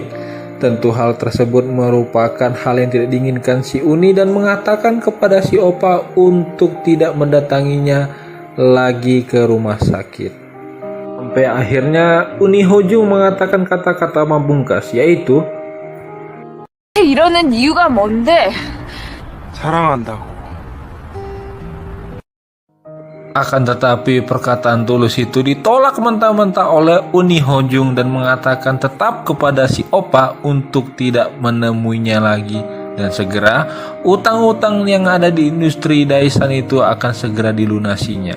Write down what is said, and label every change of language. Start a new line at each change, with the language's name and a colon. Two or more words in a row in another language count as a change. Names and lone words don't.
Indonesian: Tentu hal tersebut merupakan hal yang tidak diinginkan si Uni dan mengatakan kepada si Opa untuk tidak mendatanginya lagi ke rumah sakit. Sampai akhirnya Uni Hojung mengatakan kata-kata pamungkas yaitu
Korean: 이러는 이유가 뭔데? 사랑한다고.
Indonesian: Akan tetapi perkataan tulus itu ditolak mentah-mentah oleh Uni Hojung dan mengatakan tetap kepada si Opa untuk tidak menemuinya lagi dan segera utang-utang yang ada di industri Daisan itu akan segera dilunasinya.